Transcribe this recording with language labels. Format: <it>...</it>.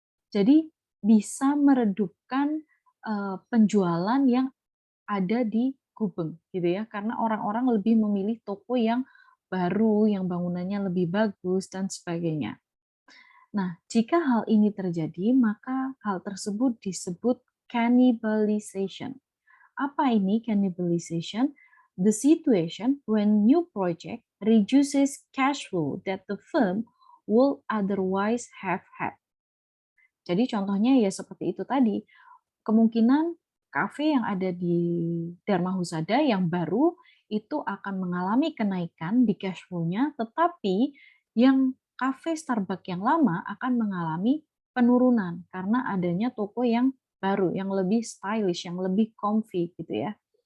<id>Jadi bisa meredupkan penjualan yang ada di Gubeng gitu ya, karena orang-orang lebih memilih toko yang baru, yang bangunannya lebih bagus dan sebagainya. Nah, jika hal ini terjadi, maka hal tersebut disebut cannibalization. Apa ini cannibalization?</id> <en>The situation when new project reduces cash flow that the firm will otherwise have had.</en> <id>Jadi contohnya ya seperti itu tadi. Kemungkinan kafe yang ada di Dharma Husada yang baru itu akan mengalami kenaikan di cash flow-nya, tetapi yang kafe Starbucks yang lama akan mengalami penurunan karena adanya toko yang baru, yang lebih stylish, yang lebih comfy gitu ya.</id>